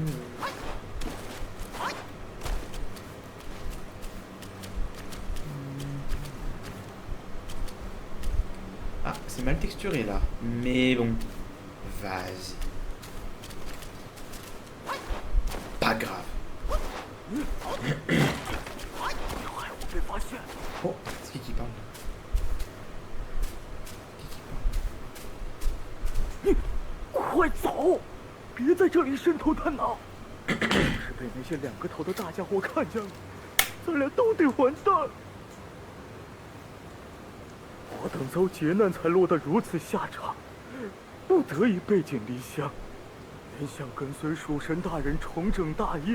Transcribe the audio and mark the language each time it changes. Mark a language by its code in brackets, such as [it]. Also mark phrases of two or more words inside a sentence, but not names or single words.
[fr] Ah, c'est mal texturé là. Mais bon. Vas-y. Pas grave. Oh, c'est qui parle? [zh] 快走！别在这里伸头探脑。要是被那些2个头的大家伙看见了，咱俩都得完蛋。我等遭劫难才落得如此下场，不得已背井离乡，原想跟随蜀神大人重整大业。